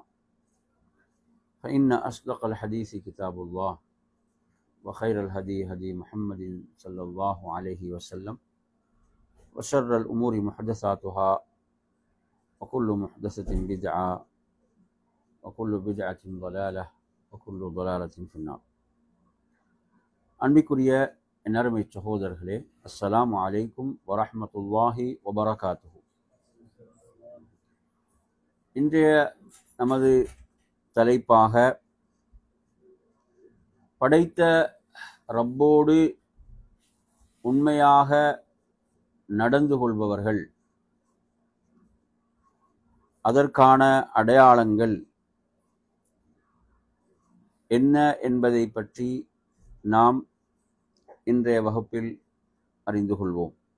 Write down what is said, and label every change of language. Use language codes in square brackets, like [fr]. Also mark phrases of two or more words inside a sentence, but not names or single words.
[ar] فإن أصدق الحديث كتاب الله، وخير الهدي هدي محمد صلى الله عليه وسلم، وشر الأمور محدثاتها، وكل محدثة بدعة، وكل بدعة ضلالة، وكل ضلالة في النار. [ta] அன்பிற்குரிய நறுமை சகோதரர்களே, [ar] السلام عليكم ورحمة الله وبركاته. [ta] இன்றைய நமது தலைப்பாக படைத்த ரப்போடு உண்மையாக நடந்து கொள்பவர்கள், அதற்கான அடையாளங்கள் என்ன என்பதை பற்றி நாம் இன்றைய வகுப்பில் அறிந்து கொள்வோம்.